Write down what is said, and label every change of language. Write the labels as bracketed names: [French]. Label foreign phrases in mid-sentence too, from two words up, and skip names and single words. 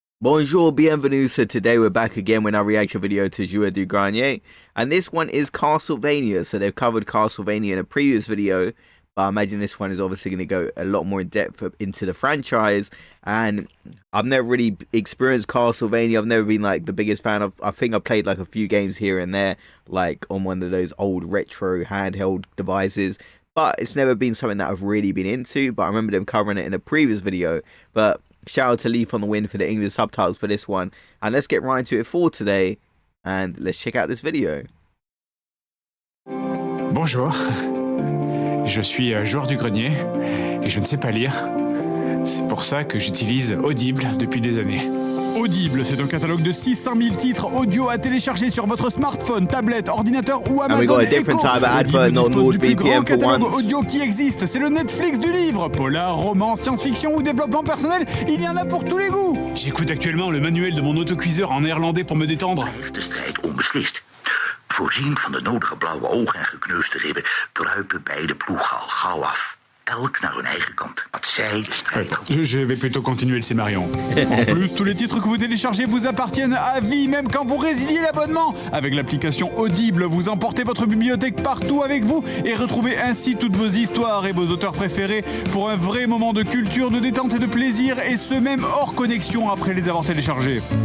[French] Bonjour, bienvenue. [English] So today we're back again with our reaction video to Joueurs du Grenier. And this one is Castlevania. So they've covered Castlevania in a previous video, but I imagine this one is obviously going to go a lot more in depth into the franchise. And I've never really experienced Castlevania. I've never been like the biggest fan of. I think I played like a few games here and there, like on one of those old retro handheld devices. But it's never been something that I've really been into. But I remember them covering it in a previous video. But shout out to Leaf on the Wind for the English subtitles for this one. And let's get right into it for today. And let's check out this video. [French] Bonjour, je suis joueur du grenier et je ne sais pas lire. C'est pour ça que j'utilise Audible depuis des années. Audible, c'est un catalogue de 600 000 titres audio à télécharger sur votre smartphone, tablette, ordinateur ou Amazon Echo. Audible dispose du plus grand catalogue audio qui existe. C'est le Netflix du livre. Polar, roman, science-fiction ou développement personnel, il y en a pour tous les goûts. J'écoute actuellement le manuel de mon autocuiseur en néerlandais pour me détendre. [Dutch] De strijd onbeslist. Voorzien van de nodige blauwe ogen en gekneusde ribben druipen beide ploegen al gauw af. Elk naar hun eigen kant. Wat zij de strijd... [French] Je vais plutôt continuer le scénarion. En plus, tous les titres que vous téléchargez vous appartiennent à vie, même quand vous résiliez l'abonnement. Avec l'application Audible, vous emportez votre bibliothèque partout avec vous et retrouvez ainsi toutes vos histoires et vos auteurs préférés pour un vrai moment de culture, de détente et de plaisir, et ce même hors connexion après les avoir téléchargés.